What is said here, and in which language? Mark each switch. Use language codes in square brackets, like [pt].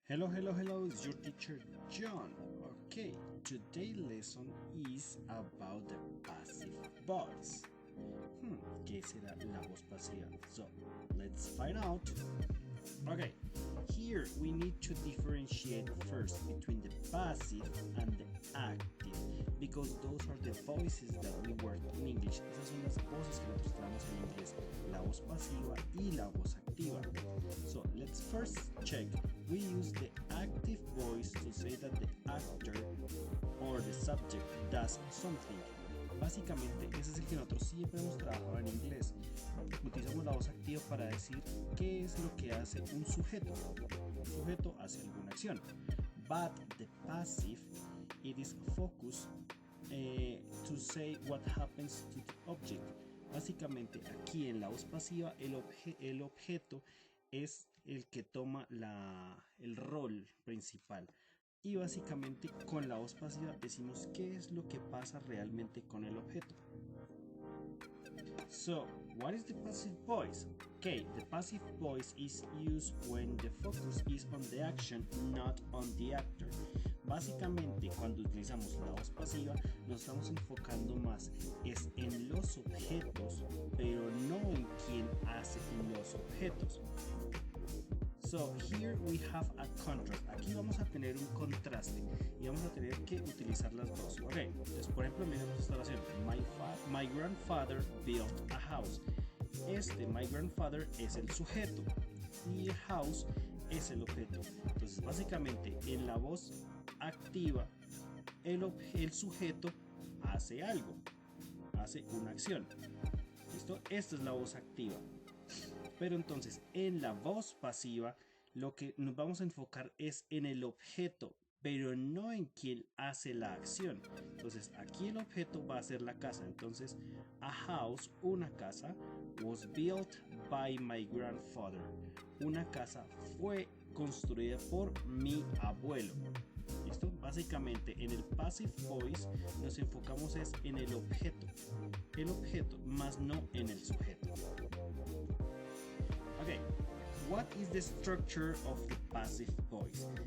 [en] Hello, it's your teacher John. Okay, today's lesson is about the passive voice. [es] ¿Qué será la voz pasiva? [en] So, let's find out. Okay, here we need to differentiate first between the passive and the active because those are the voices that we work in English. [es] Esas son las voces que nosotros tenemos en inglés, la voz pasiva y la voz activa. [en] So let's first check. We use the active voice to say that the actor or the subject does something. [es] Básicamente ese es el que nosotros siempre hemos trabajado en inglés. Utilizamos la voz activa para decir qué es lo que hace un sujeto. Un sujeto hace alguna acción. [en] But the passive, it is focused to say what happens to the object. [es] Básicamente aquí en la voz pasiva el objeto es el que toma el rol principal. Y básicamente con la voz pasiva decimos qué es lo que pasa realmente con el objeto. [en] So, what is the passive voice? Okay, the passive voice is used when the focus is on the action, not on the actor. [es] Básicamente, cuando utilizamos la voz pasiva, nos estamos enfocando más es en los objetos, pero no en quién hace los objetos. [en] So here we have a contrast. [es] Aquí vamos a tener un contraste y vamos a tener que utilizar las dos. Ok, entonces por ejemplo miremos esta oración. [en] My grandfather built a house. My grandfather [es] es el sujeto y el house es el objeto. Entonces básicamente en la voz activa el sujeto hace algo, hace una acción. ¿Listo? Esta es la voz activa. Pero entonces en la voz pasiva lo que nos vamos a enfocar es en el objeto, pero no en quien hace la acción. Entonces aquí el objeto va a ser la casa. Entonces [en] a house, [es] una casa, [en] was built by my grandfather. [es] Una casa fue construida por mi abuelo. ¿Listo? Básicamente en el passive voice nos enfocamos es en el objeto, más no en el sujeto. [en] Ok, what is the structure of the passive voice?